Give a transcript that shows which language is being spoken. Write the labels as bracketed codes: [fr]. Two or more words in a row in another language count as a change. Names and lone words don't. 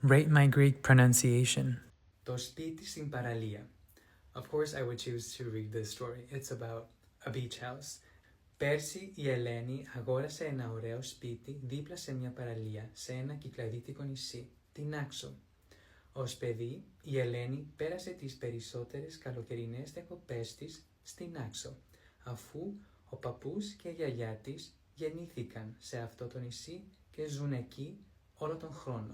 [en] Rate my Greek pronunciation. [el] Το σπίτι στην παραλία. [en] Of course, I would choose to read this story. It's about a beach house. [el] Πέρσι η Ελένη αγόρασε ένα ωραίο σπίτι δίπλα σε μια παραλία σε ένα κυκλαδίτικο νησί, την Άξο. Ως παιδί, η Ελένη πέρασε τις περισσότερες καλοκαιρινές διακοπές της στην Άξο, αφού ο παππούς και η γιαγιά της γεννήθηκαν σε αυτό το νησί και ζουν εκεί όλο τον χρόνο.